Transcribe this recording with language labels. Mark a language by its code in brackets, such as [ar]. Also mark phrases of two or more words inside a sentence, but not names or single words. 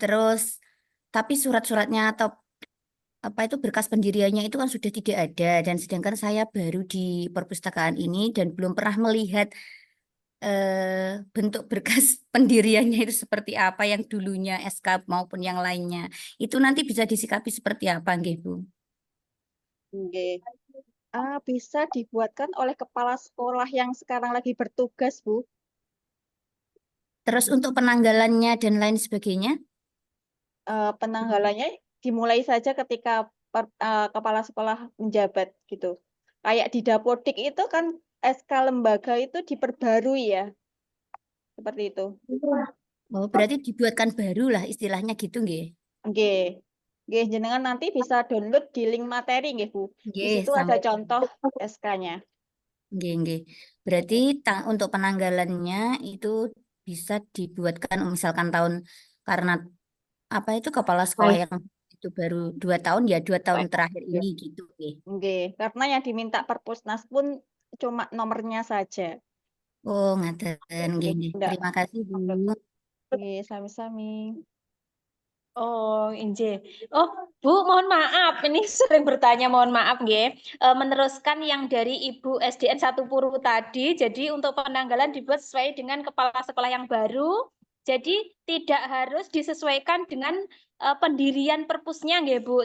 [id] Terus tapi surat-suratnya atau apa itu berkas pendiriannya itu kan sudah tidak ada, dan sedangkan saya baru di perpustakaan ini dan belum pernah melihat bentuk berkas pendiriannya itu seperti apa, yang dulunya SK maupun yang lainnya. Itu nanti bisa disikapi seperti apa nggih Bu? [jv] Nggih. [id] Bisa dibuatkan oleh kepala sekolah yang sekarang lagi bertugas, Bu. Terus untuk penanggalannya dan lain sebagainya? Penanggalannya dimulai saja ketika kepala sekolah menjabat gitu. Kayak di Dapodik itu kan SK lembaga itu diperbarui ya. Seperti itu. Oh, berarti dibuatkan baru lah istilahnya gitu nggih. [jv] Nggih. Nggih, jenengan [id] nanti bisa download di link materi nggih, Bu. Di [jv] Nggih, [id] situ ada sampai contoh SK-nya. [jv] nggih nggih. [id] Berarti untuk penanggalannya itu bisa dibuatkan misalkan tahun, karena apa itu kepala sekolah yang itu baru 2 tahun ya, 2 tahun terakhir ini gitu nggih. [jv] Nggih, [id] karena yang diminta Perpusnas pun cuma nomornya saja. [jv] Oh, ngaten nggih nggih. [id] Nggak. Terima kasih Bu. [jv] Nggih, sami-sami. Oh, injih. [id] Oh, Bu, mohon maaf, ini sering bertanya, mohon maaf nggih. Meneruskan yang dari Ibu SDN 1 Puru tadi, jadi untuk penanggalan dibuat sesuai dengan kepala sekolah yang baru. Jadi tidak harus disesuaikan dengan pendirian perpusnya nggih, Bu.